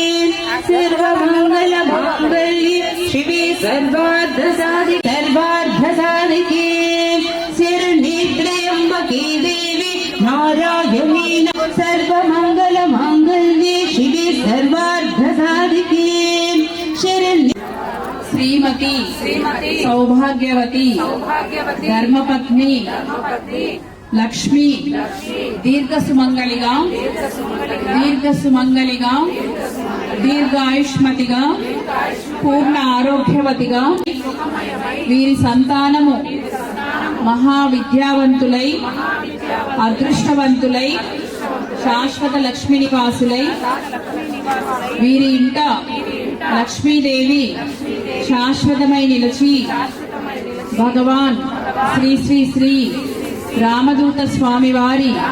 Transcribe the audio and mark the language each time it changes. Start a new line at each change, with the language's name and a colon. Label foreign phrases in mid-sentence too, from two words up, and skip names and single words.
Sanskrit: सर्वमङ्गलमाङ्गल्ये शिवे सर्वार्थसाधिके शरण्ये त्र्यम्बके देवी नारायणी सर्वमङ्गलमाङ्गल्ये शिवे सर्वार्थसाधिके शरण्ये श्रीमती सौभाग्यवती धर्मपत्नी లక్ష్మి
Telugu: దీర్ఘసుమంగళిగా దీర్ఘాయుష్మతిగా పూర్ణ ఆరోగ్యవతిగా వీరి సంతానము మహావిద్యావంతులై అదృష్టవంతులై శాశ్వత లక్ష్మీ నివాసులై వీరి ఇంట లక్ష్మీదేవి శాశ్వతమై నిలిచి భగవాన్ శ్రీ శ్రీ శ్రీ రామదూత స్వామి వారి